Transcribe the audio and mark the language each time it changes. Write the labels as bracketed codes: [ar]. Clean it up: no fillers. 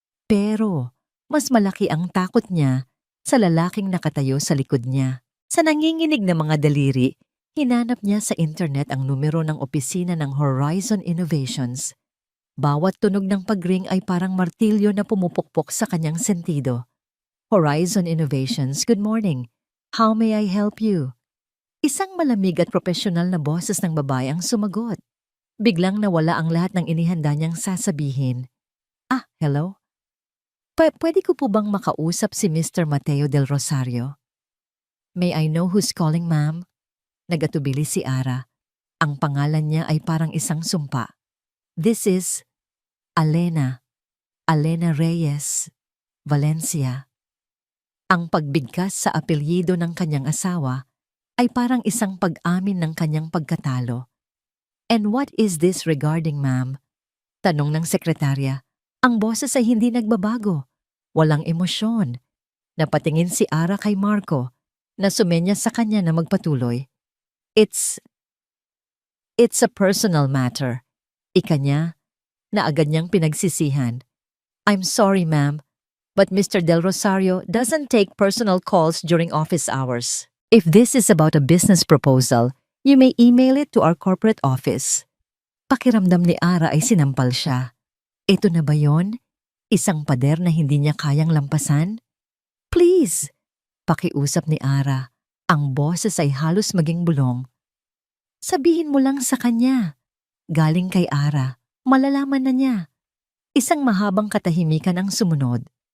[tl] Pero mas malaki ang takot niya sa lalaking nakatayo sa likod niya. Sa nanginginig na mga daliri, hinanap niya sa internet ang numero ng opisina ng Horizon Innovations. Bawat tunog ng pagring ay parang martilyo na pumupukpok sa kanyang sentido. [en] "Horizon Innovations, good morning. How may I help you?" [tl] Isang malamig at profesional na boses ng babae ang sumagot. Biglang nawala ang lahat ng inihanda niyang sasabihin. Hello? Pwede ko po bang makausap si Mr. Mateo del Rosario? [en] "May I know who's calling, ma'am?" [tl] Nagatubili si Ara. Ang pangalan niya ay parang isang sumpa. [en] "This is Alena Reyes, Valencia." [tl] Ang pagbigkas sa apelyido ng kanyang asawa ay parang isang pag-amin ng kanyang pagkatalo. [en] "And what is this regarding, ma'am?" [tl] tanong ng sekretarya. Ang boses ay hindi nagbabago. Walang emosyon. Napatingin si Ara kay Marco na sumenya sa kanya na magpatuloy. [en] It's a personal matter." [tl] Ika niya na agad niyang pinagsisihan. [en] "I'm sorry, ma'am, but Mr. Del Rosario doesn't take personal calls during office hours. If this is about a business proposal, you may email it to our corporate office." [tl] Pakiramdam ni Ara ay sinampal siya. Ito na ba yon? Isang pader na hindi niya kayang lampasan? [en] "Please," [tl] pakiusap ni Ara. Ang boses ay halos maging bulong. "Sabihin mo lang sa kanya." Galing kay Ara, malalaman na niya. Isang mahabang katahimikan ang sumunod.